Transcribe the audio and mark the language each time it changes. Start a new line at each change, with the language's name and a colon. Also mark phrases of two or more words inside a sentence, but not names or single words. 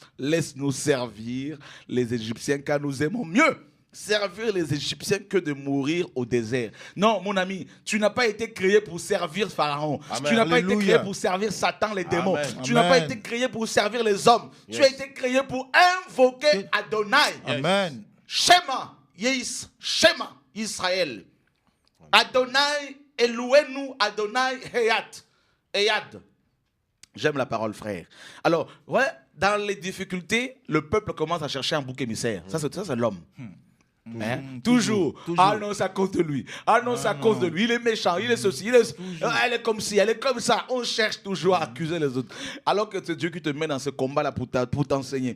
French: Laisse-nous servir les Égyptiens car nous aimons mieux servir les Égyptiens que de mourir au désert. Non, mon ami, tu n'as pas été créé pour servir Pharaon. Amen. Tu n'as pas été Alléluia. créé pour servir Satan, les démons. Amen. Tu n'as pas Amen. été créé pour servir les hommes. Yes. Tu as été créé pour invoquer Adonai. Amen.
Hebrew: שמע, שמע, ישראל. אדוני, אלוהינו, אדוני, אחד.
French: J'aime la parole, frère. Alors, ouais, dans les difficultés, le peuple commence à chercher un bouc émissaire. Ça, c'est l'homme. Hein? Toujours. Ah non, c'est à cause de lui. Ah non, c'est à cause de lui. Il est méchant, il est ceci, elle est comme ci, elle est comme ça. On cherche toujours à accuser les autres. Alors que c'est Dieu qui te met dans ce combat-là pour t'enseigner.